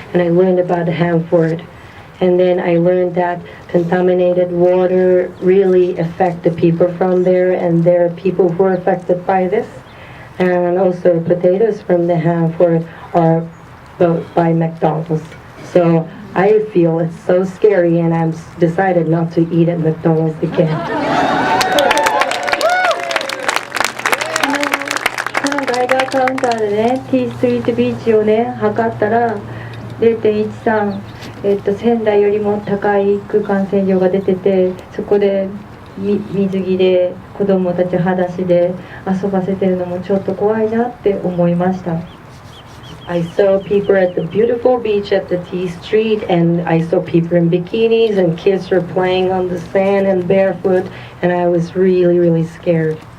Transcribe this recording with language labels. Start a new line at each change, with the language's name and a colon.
English: and I learned about Hanford. And then I learned that contaminated water really affect the people from there, and there are people who are affected by this. And also potatoes from the Hanford are bought by McDonald's. So I feel it's so scary, and I've decided not to eat at McDonald's again.
Japanese: ガイガーカウンターでね、Tストリートビーチをね、測ったら 0.13、仙台よりも高い空間線量が出てて、そこで水着で子供たち裸足で遊ばせてるのもちょっと怖いなって思いました。
English: I saw people at the beautiful beach at the T Street, and I saw people in bikinis, and kids were playing on the sand and barefoot, and I was really, really scared.